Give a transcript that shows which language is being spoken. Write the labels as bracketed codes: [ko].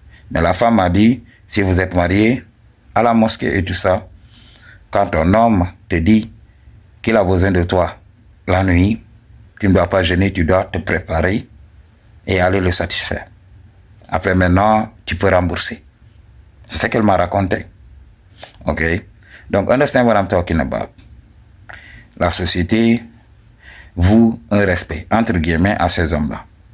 [fr] Mais la femme m'a dit, si vous êtes marié, à la mosquée et tout ça, quand ton homme te dit qu'il a besoin de toi la nuit, tu ne dois pas gêner, tu dois te préparer et aller le satisfaire. Après maintenant, tu peux rembourser. C'est ce qu'elle m'a raconté. Ok? [en] Donc, understand what I'm talking about. [fr] La société voue un respect, entre guillemets, à ces hommes-là.